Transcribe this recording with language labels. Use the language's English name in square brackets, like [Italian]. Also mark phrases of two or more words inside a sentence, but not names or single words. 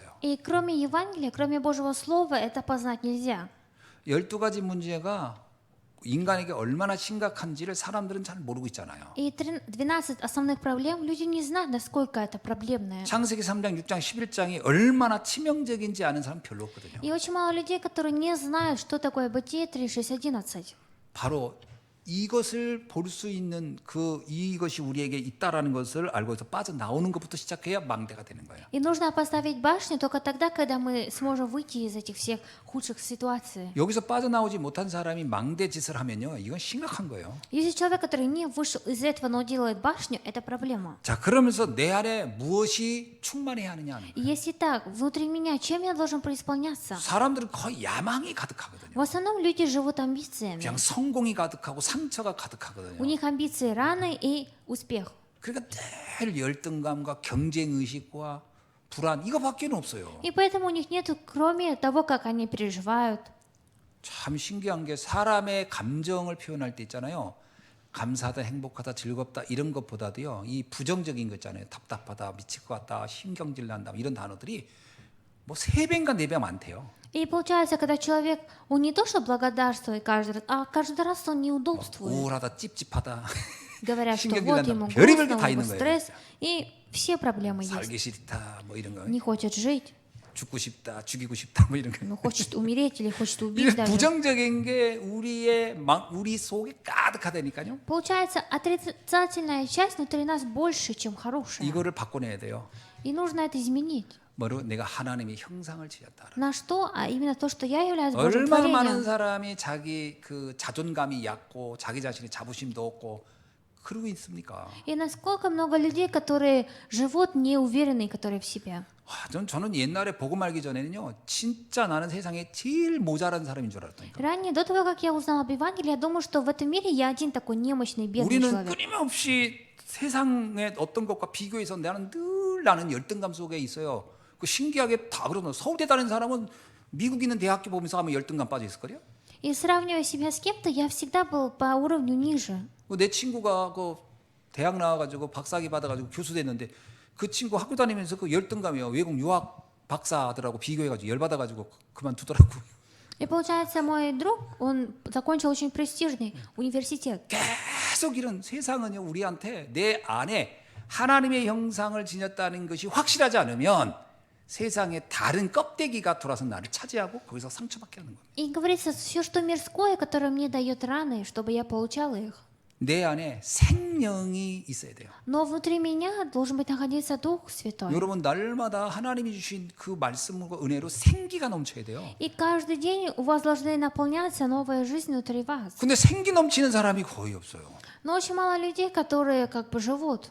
[Russian] И кроме Евангелия, кроме Божьего Слова, это познать нельзя. [Korean] 12가지 문제가 인간에게 얼마나 심각한지를 사람들은 잘 모르고 있잖아요. [Russian] И 12 основных проблем люди не знают, насколько это проблемное. [Korean] 창세기 3장, 6장, 11장이 얼마나 치명적인지 아는 사람 별로 없거든요. [Russian] И очень мало людей, которые не знают, что такое Бытие 3, 6, 11. [Korean] 바로 이것을 볼 수 있는 이것이 우리에게 있다라는 것을 알고서 빠져나오는 것부터 시작해야 망대가 되는 거예요. [Russian] И нужно поставить башню только тогда, когда мы сможем выйти из этих всех худших ситуаций. [Korean] 여기서 빠져나오지 못한 사람이 망대 짓을 하면요, 이건 심각한 거예요. [Russian] Если человек, который не вышел из этого, но делает башню, это проблема. [Korean] 자, 그러면서 내 안에 무엇이 충만해야 하느냐 하는 거예요. [Russian] И если так, внутри меня, чем я должен преисполняться? [Korean] 사람들은 거의 야망이 가득하거든요. [Russian] В основном люди живут амбициями. [Korean] 그냥 성공이 가득하고 상처가 [Russian] У [Korean] 가득하거든요. [Russian] них амбиции раны и успех. [Korean] 그러니까 늘 열등감과 경쟁 의식과 불안 이거밖에는 없어요. [Russian] И поэтому у них нет, кроме того, как они переживают. [Korean] 참 신기한 게 사람의 감정을 표현할 때 있잖아요. 감사하다, 행복하다, 즐겁다 이런 것보다도요. 이 부정적인 거 있잖아요. 답답하다, 미칠 것 같다, 신경질 난다 이런 단어들이 뭐 3배인가 4배 많대요. [Russian] И получается, когда человек, он не то что благодарствует каждый раз, а каждый раз он неудобствует. [Korean] 우울하다, 찝찝하다, [Russian] Говорят, что [Korean] 신경질 [Russian] вот [Korean] 난다. [Russian] ему [Korean] 별의별 게 [Russian] грустно, [Korean] 다 [Russian] у него [Korean] 있는 거예요. [Russian] стресс, и все проблемы есть. [Korean] 살기 싫다 뭐 이런 거, [Russian] Не хочет жить, [Korean] 죽고 싶다, 죽이고 싶다 뭐 이런 거. [Russian] ну, хочет умереть или хочет убить [Korean] 이런 [Russian] даже. [Korean] 부정적인 게 우리 속에 가득하다니까요. [Russian] Получается, отрицательная часть внутри нас больше, чем хорошая. [Korean] 이거를 바꿔내야 돼요. [Russian] И нужно это изменить. [Korean] 뭐로 내가 하나님의 형상을 지었다. [Russian] На что? А именно то, что я являюсь Божьим [Korean] 얼마나 많은 [Russian] творением. [Korean] 사람이 자기 그 자존감이 얕고 자기 자신의 자부심도 없고 그러고 있습니까? [Russian] И насколько много людей, которые живут неуверенные, которые в себе. [Korean] 저는 옛날에 복음 알기 전에는요, 진짜 나는 세상에 제일 모자란 사람인 줄 알았다니까. [Russian] Ранее, до того, как я узнала об Евангелии, я думала, что в этом мире я один такой немощный, бедный [Korean] 우리는 [Russian] человек. [Korean] 끊임없이 세상의 어떤 것과 비교해서 나는 열등감 속에 있어요. 그 신기하게 다 그러는 서울대 다니는 사람은 미국 있는 대학교 보면서 하면 열등감 빠져 있을 거요. [Russian] И сравнивая себя с кем-то, я всегда был по уровню ниже. [Korean] 내 친구가 그 대학 나와가지고 박사학위 받아가지고 교수 됐는데 그 친구 학교 다니면서 그 열등감이요, 외국 유학 박사들하고 비교해가지고 열받아가지고 그만두더라고. [Russian] И получается, мой друг, он закончил очень престижный университет. [Korean] 계속 이런 세상은요, 우리한테 내 안에 하나님의 형상을 지녔다는 것이 확실하지 않으면 세상에 다른 껍데기가 돌아서 나를 차지하고 거기서 상처받게 하는 겁니다. [Russian] И говорится, все, что мирское, которое мне дает раны, чтобы я получала их. [Korean] 내 안에 생명이 있어야 돼요. [Russian] Но внутри меня должен быть находиться Дух Святой. [Korean] 여러분, 날마다 하나님이 주신 그 말씀과 은혜로 생기가 넘쳐야 돼요. [Russian] И каждый день у вас должны наполняться новая жизнь внутри вас. [Korean] 근데 생기 넘치는 사람이 거의 없어요. [Russian] Но очень мало людей, которые как бы живут.